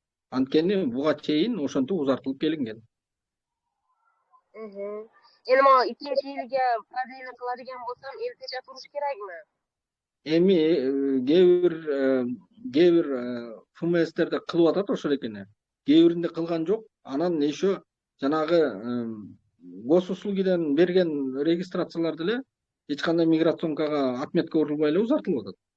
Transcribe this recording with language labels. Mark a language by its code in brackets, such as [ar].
[ky] Анткени буга чейин ошентип узартылып келинген. [uz] Endi men 2-yilga продление qiladigan bo'lsam, el pechat urish kerakmi? [ky] Эми кээ бир ФМСтерде кылып атат ошол экени. Кээ биринде кылган жок. Анан еще жанагы госуслугиден берген регистрациялар деле эч кандай миграционкага отметка урулбай эле узартылып атат.